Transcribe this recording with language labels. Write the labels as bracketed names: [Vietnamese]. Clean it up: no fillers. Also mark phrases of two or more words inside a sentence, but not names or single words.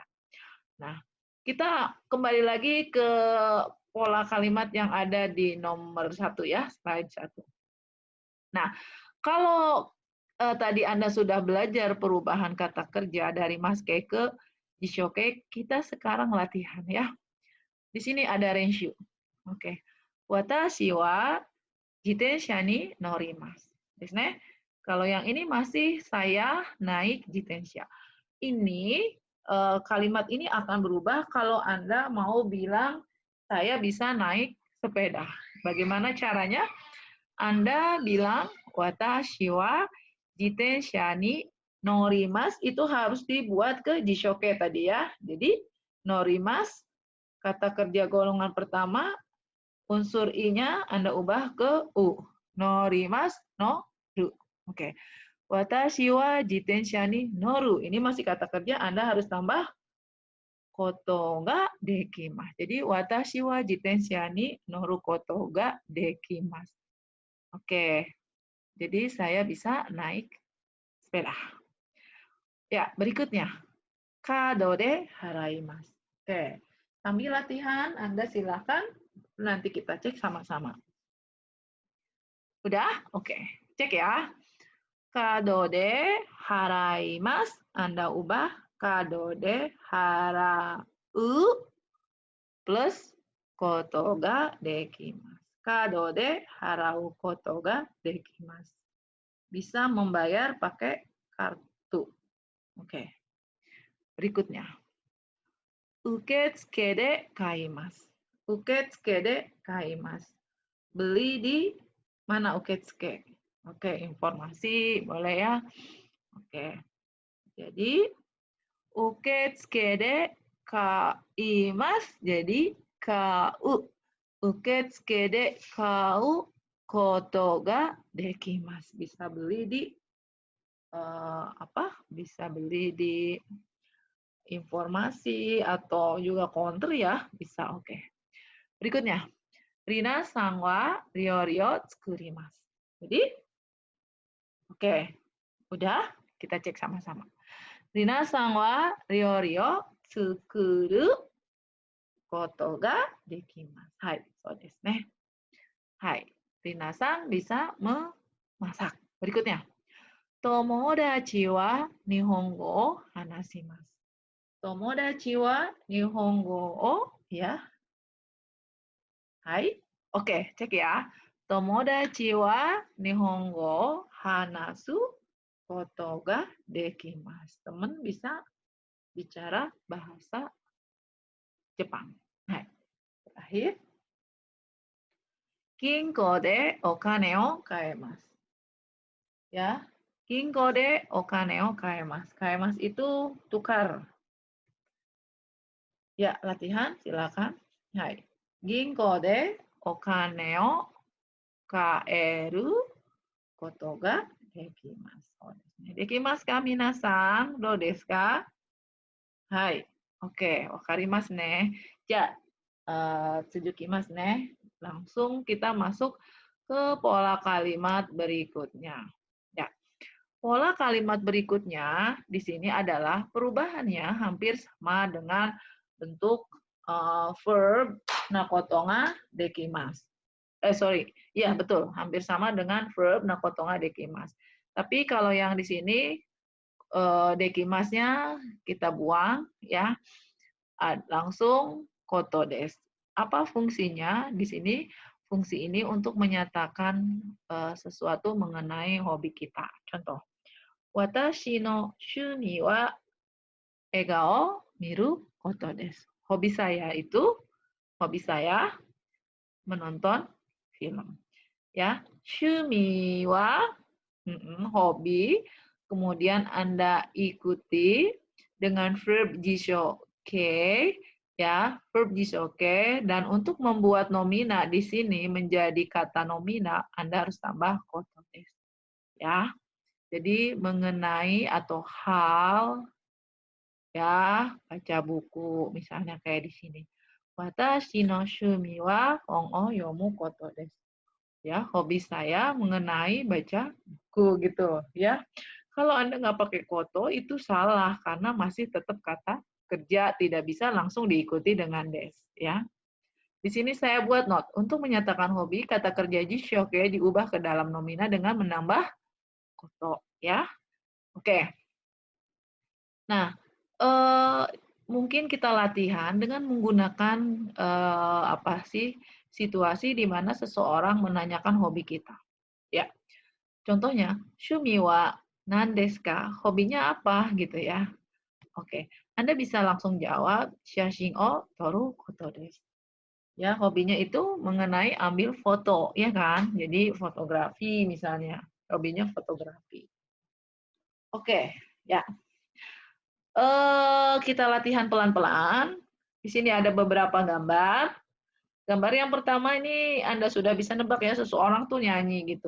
[Indonesian] Nah, kita kembali lagi ke pola kalimat yang ada di nomor 1 ya, slide 1. Nah, kalau tadi Anda sudah belajar perubahan kata kerja dari maske ke jishoke, kita sekarang latihan ya. Di sini ada renshu. Oke. [Japanese] 私は自転車に乗ります. [Indonesian] Kalau yang ini masih saya naik jitensha. Ini kalimat ini akan berubah kalau Anda mau bilang saya bisa naik sepeda. Bagaimana caranya? Anda bilang [Japanese] 私は自転車に乗ります, [Indonesian] itu harus dibuat ke jishoke tadi ya. Jadi norimasu kata kerja golongan pertama, unsur i-nya Anda ubah ke u. [Japanese] 乗ります、乗る. Oke. 私は自転車に乗る. [Indonesian] Ini masih kata kerja, Anda harus tambah [Japanese] ことができます. Jadi 私は自転車に乗ることができます. [Indonesian] Oke. Jadi saya bisa naik sepeda. Ya, berikutnya. [Japanese] カードで払います. Oke. [Indonesian] Sambil latihan, Anda silakan nanti kita cek sama-sama. Udah? Oke. Cek ya. [Japanese] カードで払います. [Indonesian] Anda ubah [Japanese] カードで払う plus ことができます. カードで払うことができます. [Indonesian] Bisa membayar pakai kartu. Oke. Berikutnya. [Japanese] 受付で買います. 受付で買います. [Indonesian] Beli di mana uketsuke? Oke, informasi boleh ya. Oke. [Japanese] Jadi 受付で買います jadi kau. 受付で買うことができます. [Indonesian] Bisa beli di Bisa beli di informasi atau juga counter ya, bisa. Oke. Berikutnya. [Japanese] リナさんは料理作ります. [Indonesian] Jadi, oke. Udah, kita cek sama-sama. [Japanese] リナさんは料理作ることができます. はい、そうですね. [Indonesian] Hai, Rina sang bisa memasak. Berikutnya. [Japanese] 友達は日本語を話します. 友達は日本語を ya. [Indonesian] Hai. Oke, cek ya. [Japanese] 友達は日本語話すことができます. [Indonesian] Teman bisa bicara bahasa Jepang. Hai. Terakhir. [Japanese] 金庫でお金を替えます. [Indonesian] Ya. [Japanese] 金庫でお金を替えます. [Indonesian] Kaemasu itu tukar. Ya, latihan silakan. Hai. [Japanese] 銀行でお金を替えることができます. できますか皆さん? どうですか?はい. Oke, わかりますね. じゃ、続きますね. [Indonesian] Langsung kita masuk ke pola kalimat berikutnya. Ya. Pola kalimat berikutnya di sini adalah perubahannya hampir sama dengan bentuk verb [Japanese] なことができます. [Indonesian] Ya betul, hampir sama dengan verb [Japanese] なことができます. [Indonesian] Tapi kalau yang di sini dekimasnya kita buang ya, langsung [Japanese] ことです. [Indonesian] Apa fungsinya di sini? Fungsi ini untuk menyatakan sesuatu mengenai hobi kita. Contoh, [Japanese] 私の趣味は笑顔見ることです. [Indonesian] Hobi saya menonton film. Ya, [Japanese] 趣味は [Indonesian] hobi, kemudian Anda ikuti dengan verb jishoke ya, verb jishoke, dan untuk membuat nomina di sini menjadi kata nomina Anda harus tambah [Japanese] ことです. [Indonesian] Ya. Jadi mengenai atau hal ya, baca buku misalnya kayak di sini. [Japanese] 私の趣味は本を読むことです. [Indonesian] Ya, hobi saya mengenai baca buku gitu ya. Kalau Anda nggak pakai koto itu salah karena masih tetap kata kerja, tidak bisa langsung diikuti dengan des ya. Di sini saya buat note untuk menyatakan hobi kata kerja jishoke diubah ke dalam nomina dengan menambah koto ya. Oke. Nah, mungkin kita latihan dengan menggunakan situasi di mana seseorang menanyakan hobi kita. Ya, contohnya, [Japanese] 趣味は何ですか? [Indonesian] Hobinya apa gitu ya? Oke, Anda bisa langsung jawab [Japanese] 写真を撮ることです. [Indonesian] Ya, hobinya itu mengenai ambil foto, ya kan? Jadi fotografi misalnya, hobinya fotografi. Oke, ya. Kita latihan pelan-pelan. Di sini ada beberapa gambar. Gambar yang pertama ini Anda sudah bisa nebak ya, seseorang tuh nyanyi gitu.